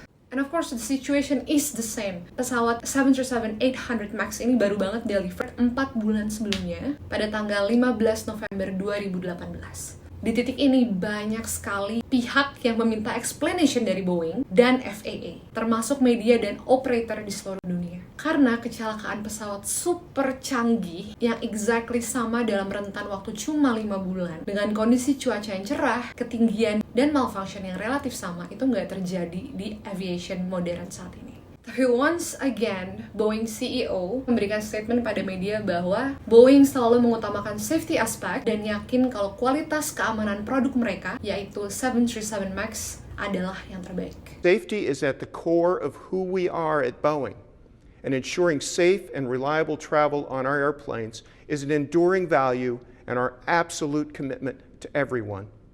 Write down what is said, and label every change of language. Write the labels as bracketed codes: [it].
[en] And of course, the situation is the same. [id] Pesawat 737-800 MAX ini baru banget delivered 4 bulan sebelumnya, pada tanggal 15 November 2018. Di titik ini banyak sekali pihak yang meminta explanation dari Boeing dan FAA, termasuk media dan operator di seluruh dunia. Karena kecelakaan pesawat super canggih yang exactly sama dalam rentan waktu cuma 5 bulan, dengan kondisi cuaca yang cerah, ketinggian, dan malfunction yang relatif sama, itu nggak terjadi di aviation modern saat ini. Tapi once again, Boeing CEO memberikan statement pada media bahwa Boeing selalu mengutamakan safety aspect dan yakin kalau kualitas keamanan produk mereka, yaitu 737 MAX, adalah yang terbaik. [en] Safety is at the core of who we are at Boeing, and ensuring safe and reliable travel on our airplanes is an enduring value and our absolute commitment to everyone.